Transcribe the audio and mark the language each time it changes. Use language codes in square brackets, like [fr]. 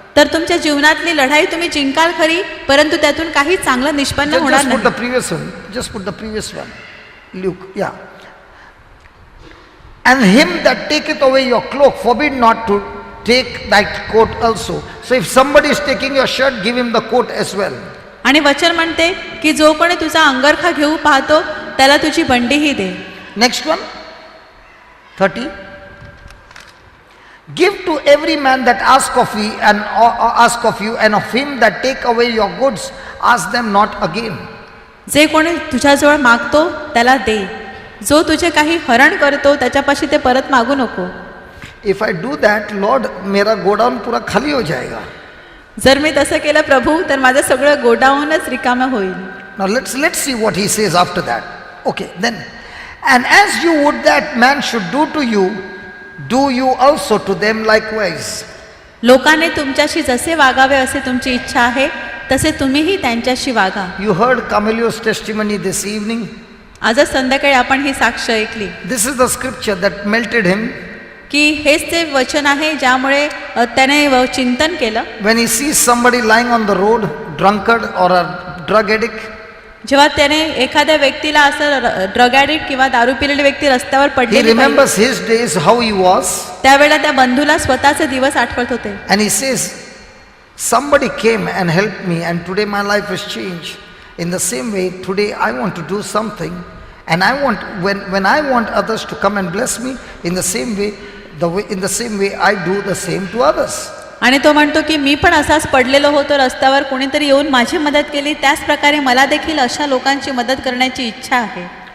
[mr] तर तुमच्या जीवनातली लढाई तुम्ही जिंकाल खरी, परंतु त्यातून काही चांगलं निष्पन्न होणार [en] Just put the [mr] नाही. [en] previous one. Just put the previous one. Luke, yeah. And him that taketh away your cloak, forbid not to take that coat also. So if somebody is taking your shirt, give him the coat as well. [mr] आणि वचन म्हणते की जो कोणी तुझा अंगरखा घेऊ पाहतो त्याला तुझी बंडीही दे. [en] Next one. 30. Give to every man that ask of you, and of him that take away your goods, ask them not again. [mr] जे कोणी तुझ्याजवळ मागतो त्याला दे, जो तुझे काही हरण करतो त्याच्यापाशी ते परत मागू नको. [en] If I do that, Lord, [hi] मेरा गोडाउन पूरा खाली हो जाएगा. [mr] जर मी तसं केलं प्रभू, तर माझं सगळं गोडाऊनच रिकामं होईल. [en] Now let's see what he says after that. Okay, then, and as you would that man should do to you, do you also to them likewise. [mr] लोकांनी तुमच्याशी जसे वागावे असे तुमची इच्छा आहे, तसे तुम्हीही त्यांच्याशी वागा. [en] You heard Carmelio's testimony this evening. [mr] आज संध्याकाळी आपण ही साक्ष ऐकली [en] This is the scripture that melted him. [mr] की हेच ते वचन आहे ज्यामुळे त्याने चिंतन केलं. [en] When he sees somebody lying on the road, drunkard or a drug addict, [mr] जेव्हा त्याने एखाद्या व्यक्तीला असं ड्रग ॲडिक्ट किंवा दारू पिलेली व्यक्ती रस्त्यावर [en] he [mr] पडलेली पाहिली, [en] remembers his days, how he was, [mr] त्यावेळेला त्या बंधूला स्वतःचे दिवस आठवत होते [en] and he says, somebody came and helped me and today my life has changed. In the same way, today I want to do something, and I want, when I want others to come and bless me, in the same way I do the same to others. [mr] आणि तो म्हणतो की मी पण असाच पडलेलो होतो रस्त्यावर, कोणीतरी येऊन माझी मदत केली, त्याच प्रकारे मला देखील अशा लोकांची मदत करण्याची इच्छा आहे.